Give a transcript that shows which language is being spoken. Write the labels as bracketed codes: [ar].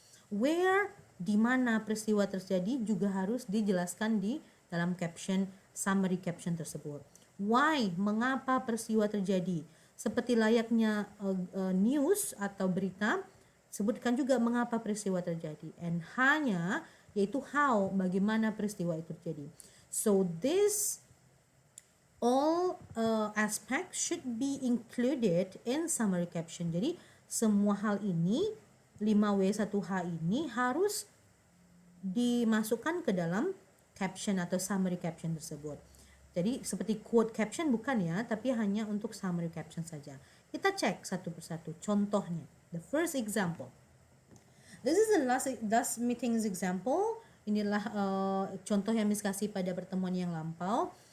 [id] Where, di mana peristiwa terjadi juga harus dijelaskan di dalam caption, summary caption tersebut. Why, mengapa peristiwa terjadi. Seperti layaknya news atau berita, sebutkan juga mengapa peristiwa terjadi. And hanya, yaitu how, bagaimana peristiwa itu terjadi. [en] So this all aspects should be included in summary caption. [id] Jadi semua hal ini 5W1H ini harus dimasukkan ke dalam caption atau summary caption tersebut. Jadi seperti quote caption bukan ya, tapi hanya untuk summary caption saja. Kita cek satu persatu contohnya. [en] The first example. This is the last meeting's example. [id] Inilah contoh yang Miss kasih pada pertemuan yang lampau.